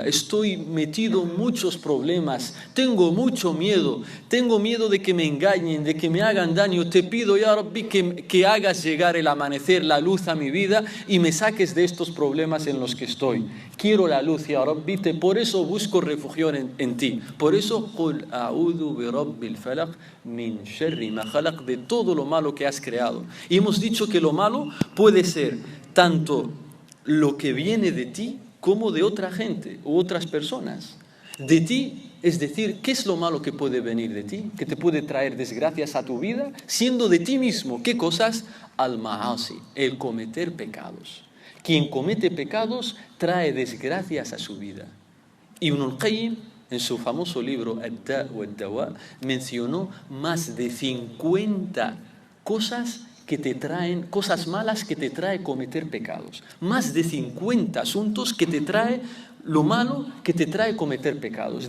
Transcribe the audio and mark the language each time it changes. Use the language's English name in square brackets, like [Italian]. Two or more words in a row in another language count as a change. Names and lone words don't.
[Spanish] Estoy metido en muchos problemas, tengo mucho miedo. Tengo miedo de que me engañen, de que me hagan daño. Te pido, [Arabic] يا ربي, [Spanish] que hagas llegar el amanecer, la luz a mi vida y me saques de estos problemas en los que estoy. Quiero la luz, [Arabic] يا ربي, [Spanish] por eso busco refugio en ti. Por eso, [Arabic] قل أعوذ برب الفلق من شر ما خلق, [Spanish] de todo lo malo que has creado. Y hemos dicho que lo malo puede ser tanto lo que viene de ti como de otra gente u otras personas. De ti Es decir, ¿qué es lo malo que puede venir de ti? ¿Que te puede traer desgracias a tu vida? Siendo de ti mismo, ¿qué cosas? Al-ma'asi, el cometer pecados. Quien comete pecados trae desgracias a su vida. Ibn al-Qayyim, en su famoso libro Ad-Da' wa Ad-Dawa, mencionó más de 50 cosas que te traen, cosas malas que te trae cometer pecados. Más de 50 asuntos que te trae lo malo que te trae cometer pecados.